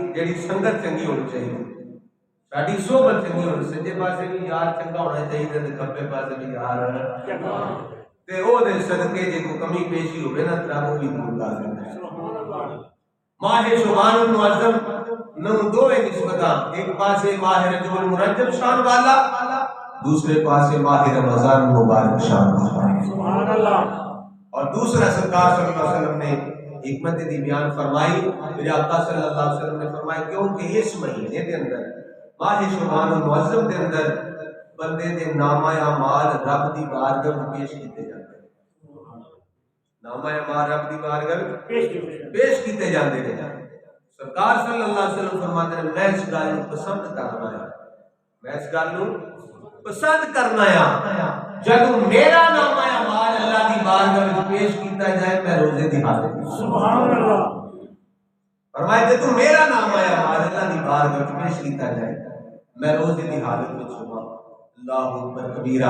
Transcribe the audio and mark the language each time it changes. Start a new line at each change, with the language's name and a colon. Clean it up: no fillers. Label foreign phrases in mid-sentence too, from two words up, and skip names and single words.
Punjabi: جڑی سنگت چنگی ہونی چاہیے، ساری صحبت چنگی ہونی، سجے پاسے بھی یار چنگا ہونا چاہیے تے کھبے پاسے بھی یار چنگا، تے او دے صدقے جے کوئی کمی پیشی ہوے نا تے وہ بھی دور کر دیندا ہے۔ ماہ شعبان المعظم نو دو نسبتاں، ایک پاسے ماہ رجب المرجب شان والا، دوسرے پاسے ماہ رمضان مبارک شان والا،
Arabic: سبحان اللہ۔
Punjabi: اور دوسرا سرکار
Arabic: صلی اللہ علیہ وسلم
Punjabi: نے حکمت دی بیان فرمائی، میرے آقا
Arabic: صلی اللہ علیہ وسلم
Punjabi: نے فرمایا کیونکہ اس مہینے دے اندر ماہ شعبان المعظم دے اندر بندے دے نامہ اعمال رب دی بارگاہ میں پیش کیتے جاندے ہیں، نامہ اعمال رب دی بارگاہ میں پیش کیتے جاندے ہیں۔ سرکار
Arabic: صلی اللہ علیہ وسلم
Punjabi: فرماتے ہیں میں اس گل نوں پسند کرنا ہے، میں اس گل نوں پسند کرنا ہے جب میرا نامہ اعمال اللہ دی بارگاہ میں پیش کیتا جائے میں روزے دی حالت میں،
Arabic: سبحان اللہ۔
Punjabi: فرمایا کہ تو میرا نامہ اعمال اللہ دی بارگاہ میں پیش کیتا جائے میں روزے دی حالت میں چھپا،
Arabic: اللہ اکبر کبیرہ۔